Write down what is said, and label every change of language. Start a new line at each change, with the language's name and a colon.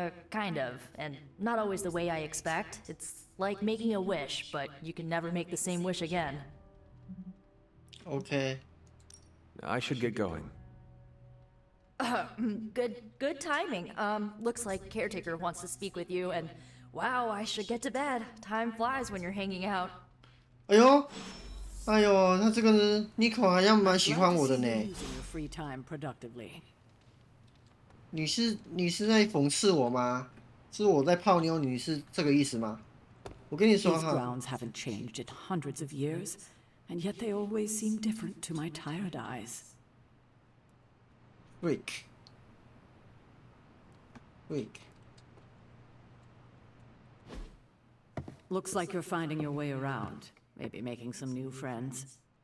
English: Kind of, and not always the way I expect. It's like making a wish, but you can never make the same wish again. Okay. I should get going. Good timing. Looks like Caretaker wants to speak with you, and wow, I should get to bed. Time flies when you're hanging out.
Chinese: 哎呦，哎呦，他这个人 Nico 好像蛮喜欢我的呢。
English: Using your free time productively.
Chinese: 你是在讽刺我吗？是我在泡妞，你是这个意思吗？我跟你说
English: These 哈， grounds haven't changed in hundreds of years, and yet they always seem different to my tired eyes. Rick. Looks like you're finding your way around. Maybe making some new friends.